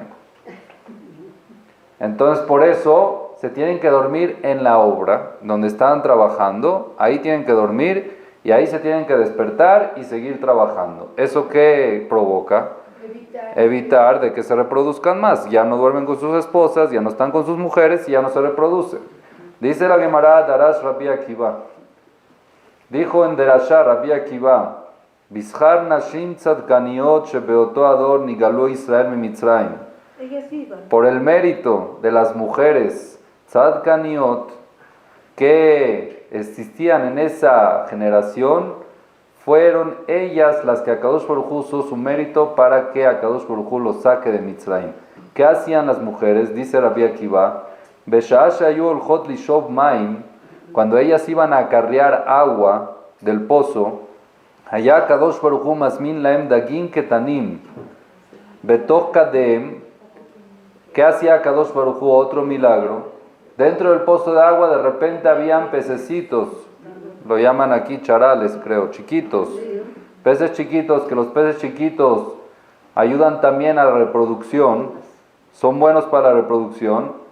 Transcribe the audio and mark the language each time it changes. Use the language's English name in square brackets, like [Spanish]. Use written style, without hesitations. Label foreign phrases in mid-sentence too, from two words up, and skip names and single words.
[Spanish] Entonces por eso se tienen que dormir en la obra, donde estaban trabajando, ahí tienen que dormir, y ahí se tienen que despertar y seguir trabajando. ¿Eso qué provoca? Evitar de que se reproduzcan más. Ya no duermen con sus esposas, ya no están con sus mujeres y ya no se reproducen. Dice la Gemara, Darash Rabbi Akiva. Dijo en Derashá Rabbi Akiva, [Hebrew] בשכר נשים צדקניות שבאותו הדור נגאלו ישראל ממצרים. [Spanish] Por el mérito de las mujeres Tzadkaniot que existían en esa generación, fueron ellas las que Akadosh Baruj Hu usó su mérito para que Akadosh Baruj Hu los saque de Mitzrayim. ¿Qué hacían las mujeres? Dice Rabbi Akiva, [Hebrew] בשעה שהיו הולכות לשאוב מים, [Spanish] cuando ellas iban a acarrear agua del pozo, allá Akadosh Baruj Hu [Hebrew] מזמין להם דגים קטנים, בתוך כדיהן. [Spanish] ¿Qué hacía Akadosh Baruj Hu? Otro milagro. Dentro del pozo de agua de repente habían pececitos, lo llaman aquí charales, creo, chiquitos, peces chiquitos, que los peces chiquitos ayudan también a la reproducción, son buenos para la reproducción.